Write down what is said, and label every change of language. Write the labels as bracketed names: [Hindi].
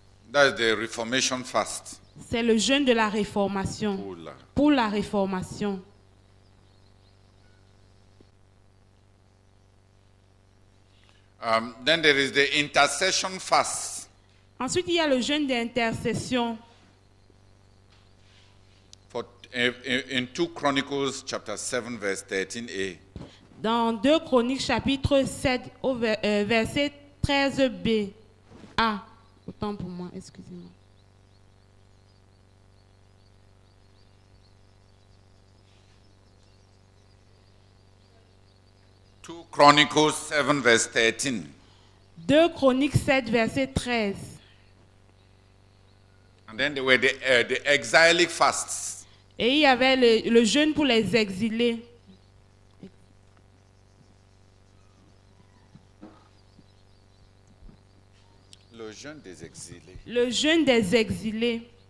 [English] That's the reformation fast. [French] C'est le jeûne de la réformation. Pour la réformation. [English] Then there is the intercession fast [French] Ensuite, il y a le jeûne d'intercession. [English] In 2 Chronicles chapter 7 verse 13a. [French] Dans 2 Chroniques chapitre 7 au verset 13b. Ah, autant pour moi, excusez-moi. [English] Chronicles 7 verse 13. [French] 2 Chroniques 7 verset 13. [English] And then there were the exilic fasts. [French] Et il y avait le jeûne pour les exilés. Le jeûne des exilés. Le jeûne des exilés.